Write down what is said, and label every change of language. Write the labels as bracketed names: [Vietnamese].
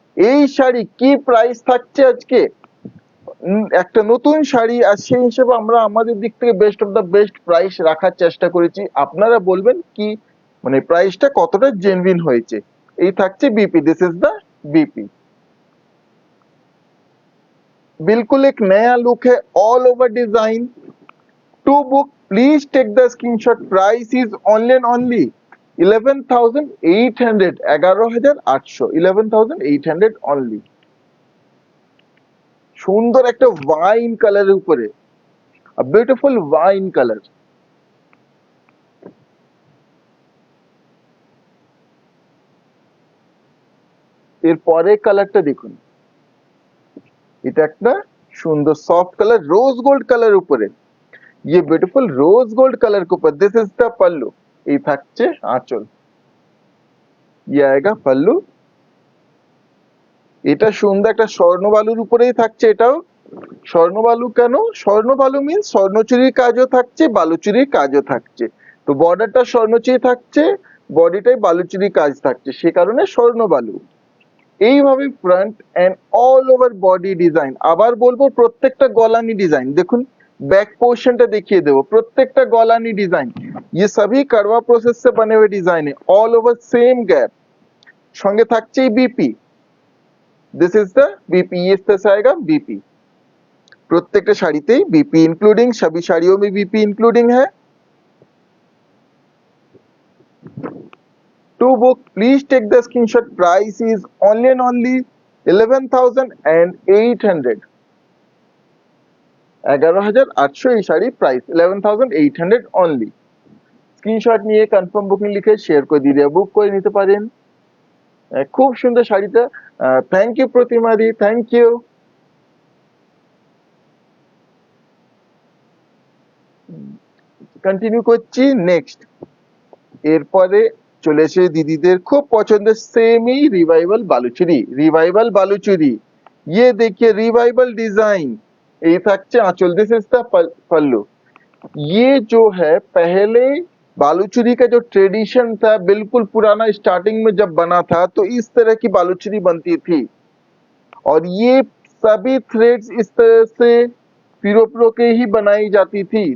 [Bangla] এই শাড়ি কি প্রাইস থাকছে আজকে, একটা নতুন শাড়ি, আর সেই হিসেবে আমরা আমাদের দিক থেকে best of the best price রাখার চেষ্টা করেছি। আপনারা বলবেন কি মানে প্রাইসটা কতটা জেনুইন হয়েছে। এই থাকছে BP, [English] This is the BP. [Hindi] बिल्कुल एक नया लुक है, all over design. [English] To book please take the screenshot, price is only and only 11,800, 11,800, 11,800 only. [Bangla] সুন্দর একটা ওয়াইন কালারের উপরে, বিউটিফুল ওয়াইন কালার। এরপরে কালারটা দেখুন, এটা একটা সুন্দর soft colour, rose gold colour উপরে, [Hindi] ये ब्यूटीफुल रोज गोल्ड कलर के ऊपर, [Bangla] दिस इज द पल्लू। এই থাকছে আঁচল, [Hindi] ये आएगा पल्लू। [Bangla] এটা সুন্দর একটা স্বর্ণবালুর উপরেই থাকছে। এটাও স্বর্ণবালু, কেন স্বর্ণবালু মিন্স স্বর্ণচুরির কাজও থাকছে, বালুচুরির কাজও থাকছে। তো বর্ডারটা স্বর্ণচুরি থাকছে, বডিটাই বালুচুরি কাজ থাকছে, সে কারণে স্বর্ণবালু। এইভাবে front end all over body design. আবার বলবো প্রত্যেকটা গলানি ডিজাইন দেখুন, बैक पोर्शनটা দেখিয়ে দেবো, প্রত্যেকটা গলানি ডিজাइन, [Hindi] ये सभी करवा प्रोसेस से बने हुए डिजाइन है, ऑल ओवर सेम गैप। [Bangla] সঙ্গে থাকছে BP, [English] this is the BP, [Hindi] ये इस तरह से आएगा बीपी। [Bangla] প্রত্যেকটা শাড়িতেই [Hindi] बीपी इंक्लूडिंग, सभी साड़ियों में बीपी इंक्लूडिंग है। [English] To book please take the screenshot, price is only and only 11,800, 11,800 [Bangla] এই শাড়ি প্রাইস 11,800 অনলি। স্ক্রিনশট নিয়ে কনফার্ম বুকিং লিখে শেয়ার করে দিয়ে বুক করে নিতে পারেন। খুব সুন্দর শাড়িটা। Thank you Pratima the, thank you. Continue করছি নেক্সট। এরপরে চলে এসে দিদিদের খুব পছন্দের সেমি रिवाइवल बालूचुरी, रिवाइवल बालूचुरी। [Hindi] ये देखिए रिवाइवल डिजाइन। ये থাকছে आंचल, [English] This is the pallu. [Hindi] ये जो है पहले बालूचुरी का जो ट्रेडिशन था, बिल्कुल पुराना, स्टार्टिंग में जब बना था तो इस तरह की बालूचुरी बनती थी, और ये सभी थ्रेड्स इस तरह से पिरो के ही बनाई जाती थी।